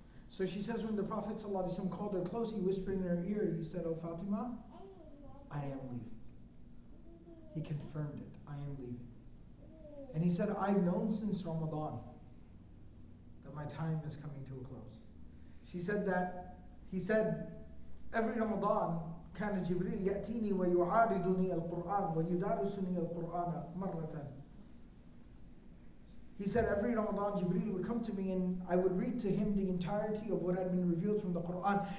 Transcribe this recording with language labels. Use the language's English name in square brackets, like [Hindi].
[English] So she says when the Prophet ﷺ called her close, he whispered in her ear, he said, "Oh Fatima, I am leaving." He confirmed it, I am leaving. And he said, I've known since Ramadan that my time is coming to a close. She said that, he said, every Ramadan, [Arabic] كان جبريل يأتيني ويعارضني القرآن ويدارسني القرآن مرة. [English] He said every Ramadan Jibreel would come to me and I would read to him the entirety of what had been revealed from the Quran.